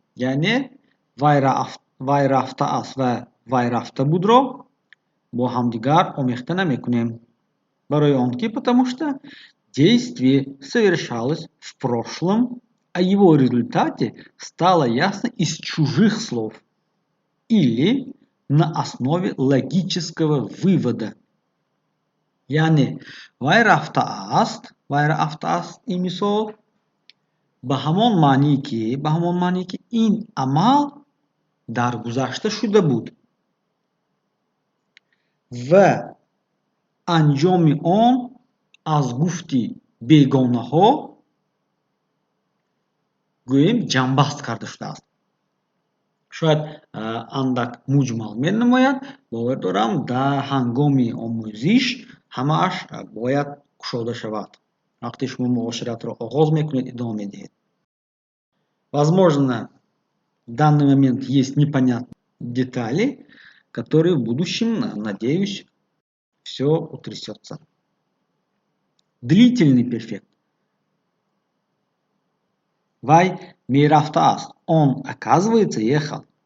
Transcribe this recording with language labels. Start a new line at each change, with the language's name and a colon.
Tajik: Yani вай рафта аст ва вай рафта будро бо ҳамдигар омехта намекунем. Барои он ки
Russian: потому что действие совершалось в прошлом, а его результате стало ясно из чужих слов или на основе логического вывода.
Tajik: Yani вай рафта аст и мисол ба ҳамон маъние ки ин амал дар гузашта шуда буд ва анҷоми он аз гуфти бегонаҳо гӯем ҷамбаст карда шудааст. Шояд андак муҷмал менамояд. Бовар дорам дар ҳангоми омӯзиш ҳамааш бояд кушода шавад. Вақте шумо муоширатро оғоз мекунед, идома медиҳед.
Russian: Возможно, в данный момент есть непонятные детали, которые в будущем, надеюсь, все утрясется. Длительный перфект.
Tajik: Вай мейрафтаас.
Russian: Он, оказывается, ехал.